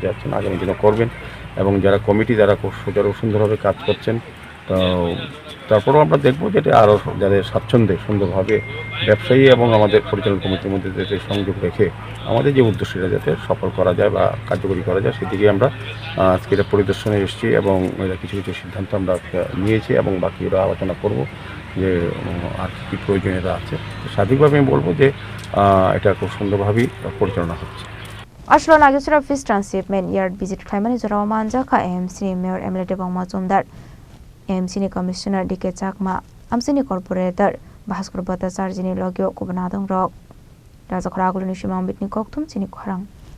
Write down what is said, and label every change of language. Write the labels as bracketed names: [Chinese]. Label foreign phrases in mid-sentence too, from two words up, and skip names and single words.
[Bangla] যাচ্ছেন আগামী দিনে করবেন এবং যারা কমিটি যারা খুব সুন্দরভাবে কাজ করছেন তো তারপরেও আমরা দেখব যে এটা আরও যাদের স্বাচ্ছন্দ্যে সুন্দরভাবে ব্যবসায়ী এবং আমাদের পরিচালনা কমিটির মধ্যে যাতে সংযোগ রেখে আমাদের যে উদ্দেশ্যটা যাতে সফল করা যায় বা কার্যকরী করা যায় সেদিকে আমরা আজকে এটা পরিদর্শনে এসেছি এবং কিছু সিদ্ধান্ত আমরা নিয়েছি এবং বাকিরা আলোচনা করব যে আর কী প্রয়োজনীয়তা আছে স্বাভাবিকভাবে আমি বলবো যে এটা খুব সুন্দরভাবেই পরিচালনা হচ্ছে [Kok Borok] Srangsalo Nagichhara Fish Transshipment Yard visit Khlaina Thangkha Manjaka AMC Mayor Dipak Majumdar AMC Commissioner D.K.Chakma Amchaini Corporator Chini Logio Kubun Adongrok Khorang Chini Khorang